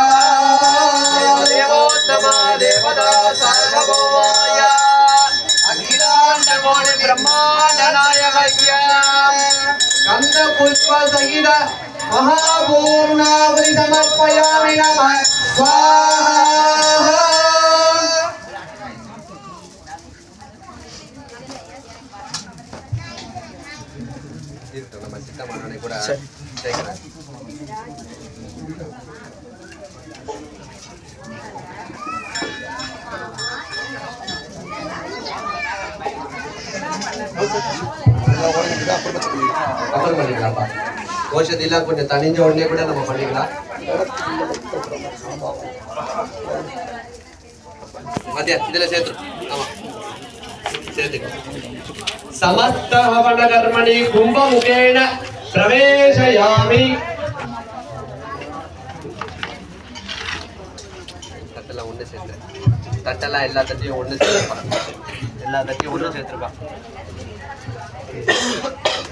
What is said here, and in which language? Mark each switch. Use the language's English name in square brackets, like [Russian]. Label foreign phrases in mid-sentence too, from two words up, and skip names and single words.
[Sanskrit] देवता सार्वभौमाय अखिलाण्डकोटि ब्रह्माण्ड नायकस्य गन्ध पुष्प सहित महापूर्णाहुति समर्पयामि नमः स्वाहा [Tamil] நம்ம சித்தமானவனை கூட சேர்க்கிறேன் அப்புறம் பண்ணிக்கலாம்ப்பா கோஷத்தெல்லாம் கொஞ்சம் தனிஞ்ச உடனே கூட நம்ம பண்ணிக்கலாம் மத்தியா இதுல சேர்த்து ஆமா சேர்த்துக்க [Sanskrit] समस्त हवन कर्मणि कुंभमुखेन प्रवेशयामि [Tamil] தட்டெல்லாம் ஒன்று சேர்த்து தட்டெல்லாம் எல்லா தட்டையும் ஒன்று சேர்த்துப்பா எல்லா தட்டையும் ஒன்று சேர்த்துருப்பா